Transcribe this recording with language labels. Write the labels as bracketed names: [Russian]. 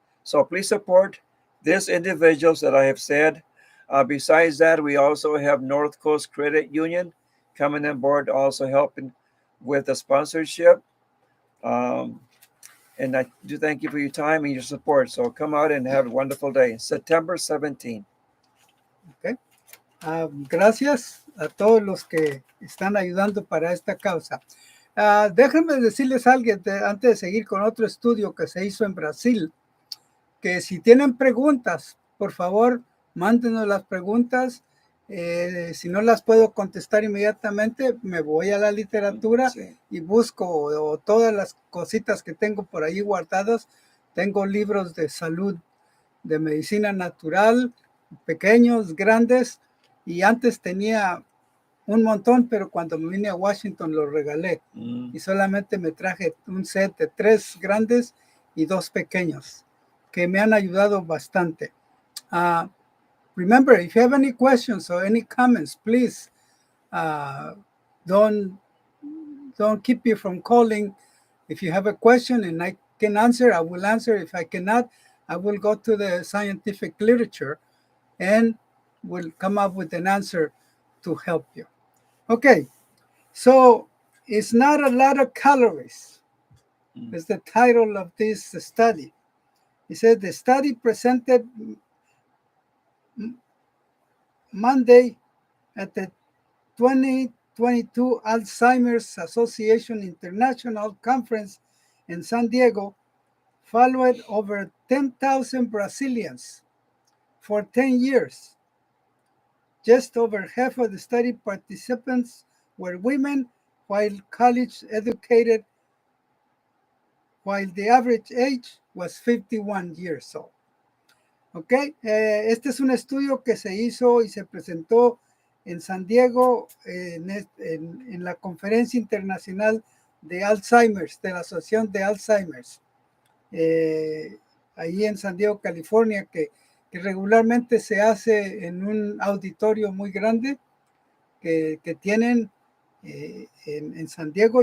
[English] So please support these individuals that I have said. Besides that, we also have North Coast Credit Union coming on board, also helping with the sponsorship. And I do thank you for your time and your support. So come out and have a wonderful day. September 17th. Okay. [Spanish] Gracias a todos los que están ayudando para esta causa. Déjenme decirles algo antes de seguir con otro estudio que se hizo en Brasil, que si tienen preguntas, por favor, mándenos las preguntas. Si no las puedo contestar inmediatamente, me voy a la literatura y busco todas las cositas que tengo por ahí guardadas. Tengo libros de salud, de medicina natural, pequeños, grandes, y antes tenía un montón, pero cuando me vine a Washington los regalé y solamente me traje un set de 3 grandes y 2 pequeños que me han ayudado bastante. [English] Remember, if you have any questions or any comments, please don't keep you from calling. If you have a question and I can answer, I will answer. If I cannot, I will go to the scientific literature and will come up with an answer to help you. Okay, so it's not a lot of calories. Is the title of this study. It said the study presented Monday at the 2022 Alzheimer's Association International Conference in San Diego followed over 10,000 Brazilians for 10 years. Just over half of the study participants were women, while college educated, while the average age was 51 years old. [Spanish] Okay, este es un estudio que se hizo y se presentó en San Diego en la Conferencia Internacional de Alzheimer's, de la Asociación de Alzheimer's, ahí en San Diego, California, que regularmente se hace en un auditorio muy grande que tienen en San Diego.